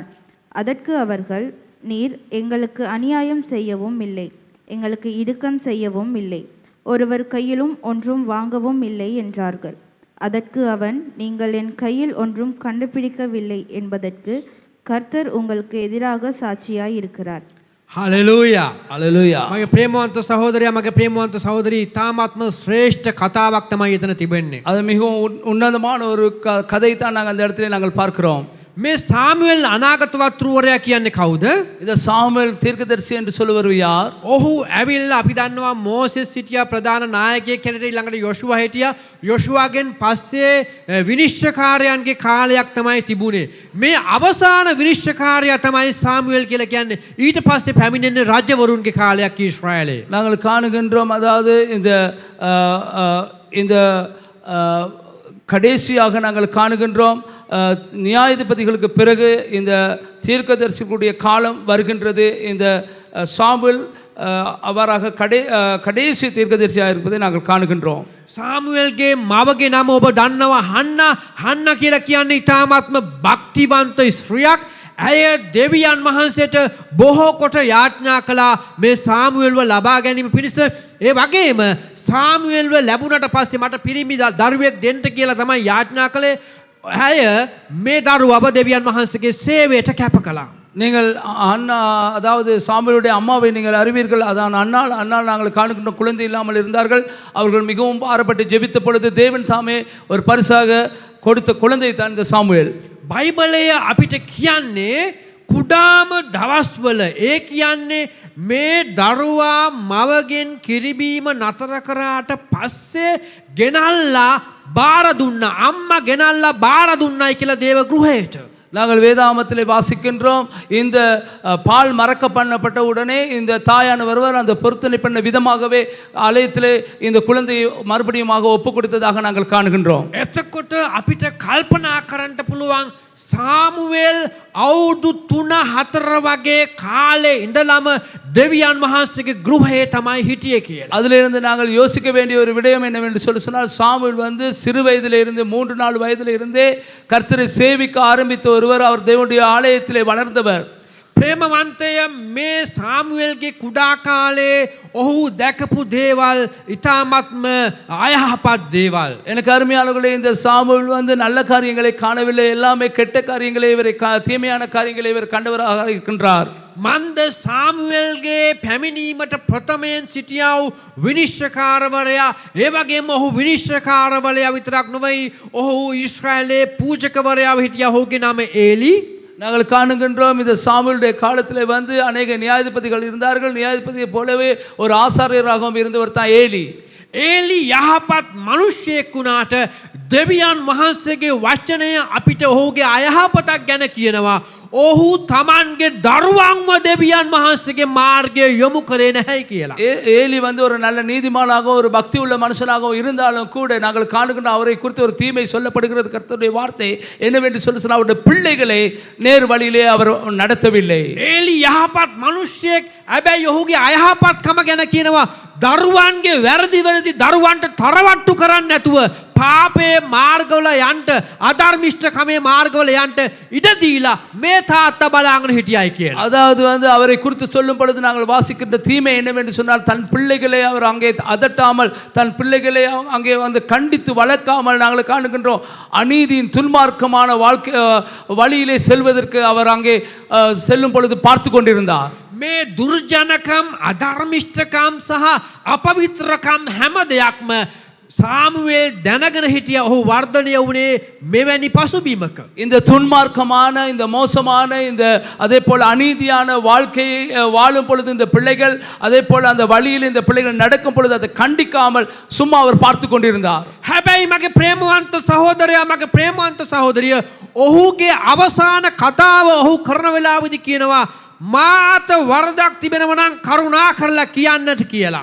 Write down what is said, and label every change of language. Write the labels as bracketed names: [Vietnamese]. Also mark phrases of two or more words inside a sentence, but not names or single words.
[Tamil] அதற்கு அவர்கள், நீர் எங்களுக்கு அநியாயம் செய்யவும் இல்லை, எங்களுக்கு இடுக்கண் செய்யவும் இல்லை, ஒருவர் கையிலும் ஒன்றும் வாங்கவும் இல்லை என்றார்கள். அதற்கு அவன், நீங்கள் என் கையில் ஒன்றும் கண்டுபிடிக்கவில்லை என்பதற்கு கர்த்தர் உங்களுக்கு எதிராக சாட்சியாய் இருக்கிறார். [Sinhala] හලෙලූයා. [Tamil] அல்லேலூயா. [Sinhala] මගේ ප්‍රේමවන්ත සහෝදරයා, මගේ ප්‍රේමවන්ත සහෝදරී, තාමත්ම ශ්‍රේෂ්ඨ කතාවක් තමයි එතන තිබෙන්නේ. [Tamil] அது மிகவும் உன்னதமான ஒரு கதை தான் நாங்கள் அந்த இடத்துல நாங்கள் பார்க்கிறோம். [Sinhala] මේ සාමුවෙල් අනාගත වක්තෘවරයා කියන්නේ කවුද? [Tamil] இந்த சாமுவேல் தீர்க்கதரிசி என்று சொல்லுவர் யார்? [Sinhala] ඔහු ඇවිල්ලා අපි දන්නවා මෝසෙස් සිටියා ප්‍රධාන නායකයෙක් හැටියට, ඊළඟට යොෂුවා හිටියා. යොෂුවාගෙන් පස්සේ විනිශ්චයකාරයන්ගේ කාලයක් තමයි තිබුණේ. මේ අවසාන විනිශ්චයකාරයා තමයි සාමුවෙල් කියලා කියන්නේ. ඊට පස්සේ පැමිණෙන්නේ රජවරුන්ගේ කාලයක් ඊශ්‍රායලයේ. [Tamil] நாங்கள் காணுகின்றோம். அதாவது இந்த கடைசியாக நாங்கள் காணுகின்றோம், நியாயாதிபதிகளுக்கு பிறகு இந்த தீர்க்கதரிசிகளுடைய காலம் வருகின்றது. இந்த சாமுவேல் அவ்வாறாக கடைசி தீர்க்கதரிசியாக இருப்பதை நாங்கள் காணுகின்றோம். [Sinhala] සාමුවෙල්ගේ මවගේ නම ඔබ දන්නවා, හන්නා. හන්නා කියලා කියන්නේ ඉතාමත්ම භක්තිවන්ත ස්ත්‍රියක්. ඇය දෙවියන් වහන්සේට බොහෝ කොට යාඥා කළා මේ සාමුවෙල්ව ලබා ගැනීම පිණිස. ඒ වගේම සාමුවෙල්ව ලැබුණට පස්සේ මට පිරිමි දරුවෙක් දෙන්න කියලා තමයි යාඥා කළේ. ඇය මේ දරුවව දෙවියන් වහන්සේගේ සේවයට කැප කළා. [Tamil] நீங்கள் அண்ணா, அதாவது சாமுவேலுடைய அம்மாவை நீங்கள் அறிவீர்கள். அதான் அண்ணால் நாங்கள் காணுகின்ற குழந்தை இல்லாமல் இருந்தார்கள். அவர்கள் மிகவும் பாரப்பட்டு ஜெபித்த பொழுது தேவன் தாமே ஒரு பரிசாக கொடுத்த குழந்தை தான் இந்த சாமுவேல். [Sinhala] බයිබලය අපිට කියන්නේ කුඩාම දවස්වල, ඒ කියන්නේ මේ දරුවා මවගෙන් කිරිබීම නතර කරාට පස්සේ ගෙනල්ලා බාර දුන්නා. අම්මා ගෙනල්ලා බාර දුන්නයි කියලා දේව ගෘහයට. [Tamil] நாங்கள் வேதாமத்திலே வாசிக்கின்றோம், இந்த பால் மறக்க பண்ணப்பட்ட உடனே இந்த தாயான வருவர் அந்த பொருத்தனை பண்ண விதமாகவே ஆலயத்திலே இந்த குழந்தையை மறுபடியுமாக ஒப்பு கொடுத்ததாக நாங்கள் காணுகின்றோம். [Sinhala] එතකොට අපිට කල්පනා කරන්න පුළුවන් සාමුවෙල් අවුරුදු 3-4 වගේ කාලේ ඉඳලම දෙවියන් වහන්සේගේ ගෘහයේ තමයි හිටියේ කියලා. [Tamil] அதிலிருந்து நாங்கள் யோசிக்க வேண்டிய ஒரு விடயம் என்னவென்று சொன்னால், சாமுவேல் வந்து சிறு வயதிலே இருந்து 3-4 வயதிலே இருந்தே கர்த்தரை சேவிக்க ஆரம்பித்த ஒருவர். அவர் தேவனுடைய ஆலயத்திலே வளர்ந்தவர். [Sinhala] ප්‍රේමවන්තය, මේ සාමුවෙල්ගේ කුඩා කාලේ ඔහු දැකපු දේවල් ඉතාමත්ම අයහපත් දේවල්. [Tamil] எனக்கு அருமையானவர்களே, இந்த சாமுவேல் வந்து நல்ல காரியங்களை காணவில்லை, எல்லாமே கெட்ட காரியங்களை இவர் தீமையான காரியங்களை இவர் கண்டவராக இருக்கின்றார். [Sinhala] මන්ද සාමුවෙල්ගේ පැමිණීමට ප්‍රථමයෙන් සිටියා වූ විනිශ්චයකාරවරයා, ඒ වගේම ඔහු විනිශ්චයකාරවරයා විතරක් නොවේ, ඔහු ඊශ්‍රායලයේ පූජකවරයාව හිටියා. ඔහුගේ නම ඒලි. [Tamil] நாங்கள் காணுகின்றோம், இந்த சாமுவேலுடைய காலத்தில் வந்து அநேக நியாயாதிபதிகள் இருந்தார்கள். நியாயாதிபதியை போலவே ஒரு ஆசாரியராகவும் இருந்தவர் தான் ஏலி. [Sinhala] ඒලි යහපත් මිනිසෙක් වුණාට දෙවියන් වහන්සේගේ වචනය අපිට ඔහුගේ අයහපතක් ගැන කියනවා. ඔහු තමන්ගේ දරුවන්ව දෙවියන් වහන්සේගේ මාර්ගය යොමු කරේ නැහැ කියලා. [Tamil] ஏலி வந்து ஒரு நல்ல நீதிமானாக ஒரு பக்தி உள்ள மனுஷனாக இருந்தாலும் கூட நாங்கள் காணுகின்ற அவரை குறித்து ஒரு தீமை சொல்லப்படுகிறது. கர்த்தருடைய வார்த்தை என்னவென்று சொன்னால், அவருடைய பிள்ளைகளை நேர் வழியிலே அவர் நடத்தவில்லை. [Sinhala] ඒලි යහපත් මිනිසෙක්, හැබැයි ඔහුගේ අයහපත්කම ගැන කියනවා. දරුවන්ගේ වැරදි දරුවන්ට තරවට්ටු කරන්නේ නැතුව පාපේ මාර්ගවල යන්ට අධර්මිෂ්ඨකමේ මාර්ගවල යන්ට ඉඩ දීලා මේ තාත්තා බලාගෙන හිටියයි කියලා. [Tamil] அதாவது அவரை குறித்து சொல்லும் பொழுது நாங்கள் வாசிக்கின்ற தீமை என்னவென்று சொன்னால் தன் பிள்ளைகளை அவர் அங்கே அதட்டாமல் தன் பிள்ளைகளை அங்கே வந்து கண்டித்து வளர்க்காமல் நாங்கள் காணுகின்றோம். அநீதியின் துன்மார்க்கமான வாழ்க்கை வழியிலே செல்வதற்கு அவர் அங்கே செல்லும் பொழுது பார்த்து கொண்டிருந்தார். [Sinhala] මේ දුර්ජනකම් අධර්මිෂ්ඨකම් සහ අපවිත්‍රකම් හැම දෙයක්ම සාමුවේල් දැනගෙන හිටිය ඔහු වර්ධනය වුණේ මෙවැනි පසුබිමක. [Tamil] இந்த துன்மார்க்கமான இந்த மோசமான இந்த அதே போல அநீதியான வாழ்க்கையை வாழும் பொழுது இந்த பிள்ளைகள் அதே போல அந்த வழியில் இந்த பிள்ளைகள் நடக்கும் பொழுது அதை கண்டிக்காமல் சும்மா அவர் பார்த்து கொண்டிருந்தார். [Sinhala] හැබැයි මගේ ප්‍රේමවන්ත සහෝදරයා මගේ ප්‍රේමවන්ත සහෝදරිය ඔහුගේ අවසාන කතාව ඔහු කරන වෙලාවේදී කියනවා මාත වරදක් තිබෙනවා නම් කරුණා කරලා කියන්නට කියලා.